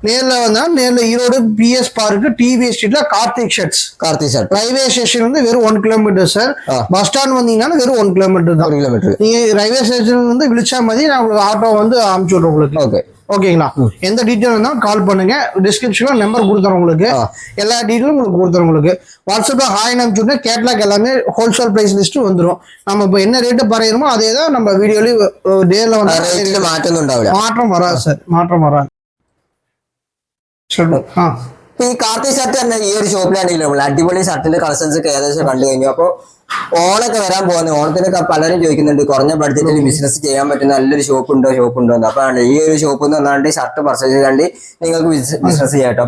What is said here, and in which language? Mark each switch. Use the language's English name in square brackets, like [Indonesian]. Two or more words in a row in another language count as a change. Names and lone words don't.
[Tamil] நேர்ல வந்தா நேர்ல ஈரோடு பிஎஸ் பார்க்கு டிவி ஸ்ட்ரீட்ல கார்த்திக் ஷர்ட்ஸ் [English] railway station [Tamil] வந்து வெறும் 1 கிலோமீட்டர் சார் [English] bus stand [Tamil] வந்தீங்கன்னா வெறும் 1 கிலோமீட்டர் தான் நீங்க [English] railway station [Tamil] வந்து விழிச்சா மாதிரி நான் உங்களுக்கு ஆட்டோ வந்து அனுப்பிச்சு விடுறேன் உங்களுக்கு ஓகேங்களா எந்த டீட்டெயில் இருந்தாலும் கால் பண்ணுங்க டிஸ்கிரிப்ஷன்ல நம்பர் கொடுத்துறோம் உங்களுக்கு எல்லா டீட்டெயிலும் உங்களுக்கு கொடுத்துறோம் உங்களுக்கு வாட்ஸ்அப்ல ஹாய் அனுப்பிச்சுட்டு கேட்லாக் எல்லாமே [English] wholesale price list [Tamil] வந்துடும் நம்ம இப்போ என்ன ரேட்டு பறையிறோமோ அதே தான் நம்ம வீடியோலயும் டேல வந்து மாற்றம் வராது சார் மாற்றம் வராது [Malayalam] ഈ കാർത്തി ഷർട്ട് തന്നെ ഈ ഒരു ഷോപ്പിലാണെങ്കിൽ നമ്മൾ അടിപൊളി ഷർട്ടിന്റെ കളക്ഷൻസ് ഒക്കെ ഏകദേശം കണ്ടു കഴിഞ്ഞു. അപ്പോൾ ഓണൊക്കെ വരാൻ പോകുന്നത് ഓണത്തിനൊക്കെ പലരും ചോദിക്കുന്നുണ്ട് കുറഞ്ഞ ബഡ്ജറ്റിൽ ബിസിനസ് ചെയ്യാൻ പറ്റുന്ന നല്ലൊരു ഷോപ്പ് ഉണ്ടോ എന്ന്. അപ്പൊ ഈ ഒരു ഷോപ്പ് എന്ന് പറഞ്ഞാൽ [English] shirt purchase [Malayalam] ചെയ്താണ്ട് നിങ്ങൾക്ക് ബിസിനസ് ചെയ്യാം കേട്ടോ.